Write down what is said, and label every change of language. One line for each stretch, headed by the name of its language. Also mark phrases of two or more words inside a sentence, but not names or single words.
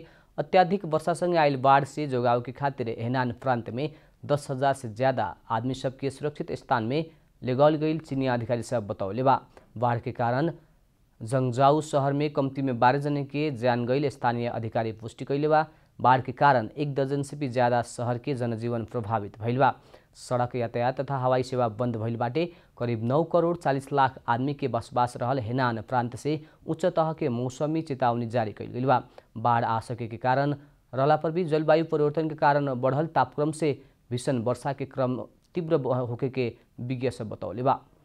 Bhojpuri: अत्याधिक वर्षासँगै आइल बाढ़ से जोगाव के खातिर हेनान प्रांत में 10,000 से ज्यादा आदमी सबके सुरक्षित स्थान में लेगाल गईल चीनी अधिकारी सब बतौले बा। बाढ़ के कारण जंगजाऊ शहर में कम्ती में 12 जने के जान गईल स्थानीय अधिकारी पुष्टि कैले बा। बाढ़ के कारण 1 दर्जन से भी ज्यादा शहर के जनजीवन प्रभावित भइल बा। सड़क यातायात तथा हवाई सेवा बंद भइल बाटे। करीब 9 करोड़ 40 लाख आदमी के बसबास रहल हेनान प्रांत से उच्च तह के मौसमी चेतावनी जारी कैल गइल बा। बाढ़ आ सके के कारण रहला पर भी जलवायु परिवर्तन के कारण बढ़ल तापक्रम से भीषण वर्षा के क्रम तीव्र होके के विज्ञ सब बतौले बा।